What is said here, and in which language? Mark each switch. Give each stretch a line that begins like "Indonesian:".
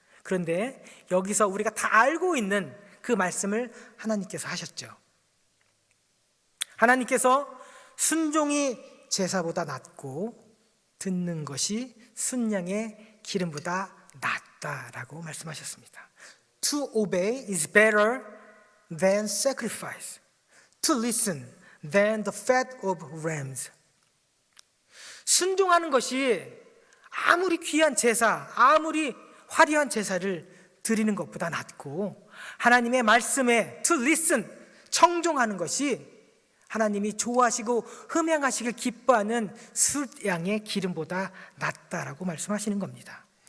Korean: 그런데 여기서 우리가 다 알고 있는 그 말씀을 하나님께서 하셨죠. 하나님께서 순종이 제사보다 낫고 듣는 것이 순양의 기름보다 낫다라고 말씀하셨습니다.
English: To obey is better than sacrifice. To listen than the fat of rams.
Korean: 순종하는 것이 아무리 귀한 제사, 아무리 화려한 제사를 드리는 것보다 낫고 하나님의 말씀에
English: to listen,
Korean: 청종하는 것이 하나님이 좋아하시고 흠양하시길 기뻐하는 숫양의 기름보다 낫다라고 말씀하시는 겁니다.